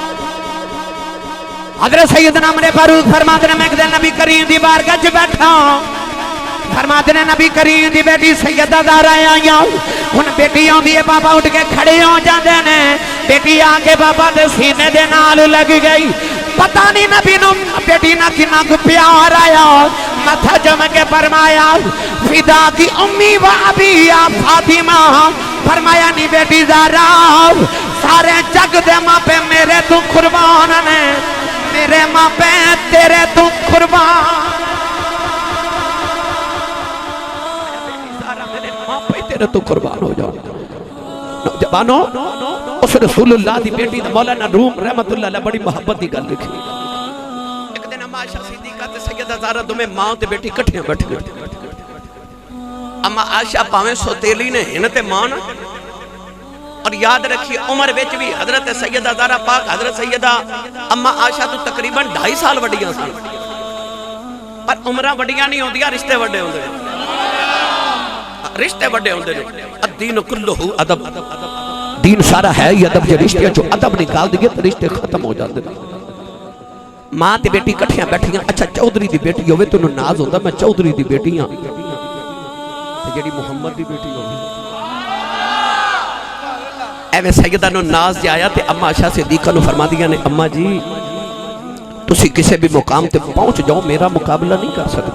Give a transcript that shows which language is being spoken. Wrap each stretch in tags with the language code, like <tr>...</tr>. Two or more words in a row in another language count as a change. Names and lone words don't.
<pa>حضرت سیدنا عمر فاروق فرماتے نیں میں اک دن نبی کریم دی بارگاہ چ بیٹھا، فرماتے نیں نبی کریم دی بیٹی سیدہ زہرا آئیاں. ہن بیٹی آؤندی ہے بابا اٹھ کے کھڑے ہو جاتے نیں، بیٹی آ کے بابا دے سینے دے نال لگ گئی. پتا نہیں نبی نوں بیٹی نا کتنا پیار آیا، متھا جم کے فرمایا</pa> <ar>فداكِ أمي وأبي يا فاطمة.</ar> <pa>فرمایا نی بیٹی زہرا سارے جگ دے ماپے میرے تو قربان نیں، میرے ماپے تیرے تو قربان. میرے ماپے تیرے تو قربان ہو جاؤ. نوجوانو اس رسول اللہ دی بیٹی دا مولانا روم رحمۃ اللہ علیہ بڑی محبت دی گل لکھی. اک دن اماں عائشہ صدیقہ تے سیدہ زہرا دوویں ماں تے بیٹی اکٹھیاں بیٹھ گئے. اماں عائشہ بھاویں سوتیلی نیں ہن تے ماں نا، اور یاد رکھیے عمر وچ بھی حضرت سیدہ زہرا پاک حضرت سیدہ اماں عائشہ توں تقریباً 2.5 سال وڈیاں سن، پر عمراں وڈیاں نہیں ہوندیاں، رشتے وڈے ہوندے نیں، رشتے وڈے ہوندے نیں.</pa> <ar>الدين كله أدب,</ar> <pa>دین سارا ہے ہی ادب.</pa> <ur>جو رشتے جو ادب نکال دیے تو رشتے ختم ہو جاتے ہیں.</ur> <pa>ماں تے بیٹی اکٹھیاں بیٹھیاں۔ اچھا چوہدری دی بیٹی ہووے تو ناز ہوندا، میں چوہدری دی بیٹی ہاں، تے جیہڑی محمد دی بیٹی ہووے ایویں سیدہ نوں ناز جایا تے اماں عائشہ صدیقہ نوں فرما دیا نیں، اماں جی تسی کسی بھی مقام تے پہنچ جاؤ، میرا مقابلہ نہیں کر سکتی.</pa>